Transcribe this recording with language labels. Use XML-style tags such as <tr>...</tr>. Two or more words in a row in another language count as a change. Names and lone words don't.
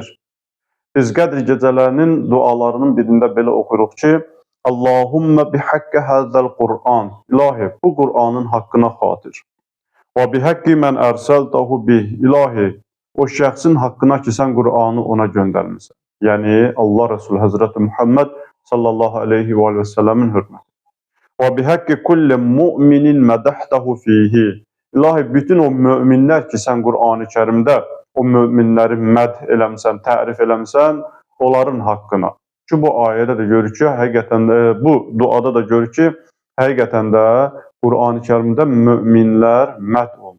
<az>Biz Qədr gecələrinin dualarının birində belə oxuyuruq ki,</az> <ar>اللهم بحق هذا القرآن.</ar> <az>İlahi, bu Qur'anın haqqına xatir.</az> <ar>وبحق من أرسلته به.</ar> <az>İlahi, o şəxsin haqqına ki, sən Qur'anı ona göndərmirsən. Yəni, Allah Resulü Həzrəti Muhammed</az> <ar>صلى الله عليه وسلم</ar> <az>hörməti.</az> <ar>وبحق كل مؤمن مدحته فيه.</ar> <az>İlahi, bütün o müminlər ki, sən Qur'an-ı Kərimdə o müminləri mədh eləmsən, tərif eləmsən, onların haqqına. Ki, bu ayədə də görür ki, həqiqətən də, bu duada da görür ki, həqiqətən də Qur'an-ı Kərimdə müminlər mədh olunur.</az>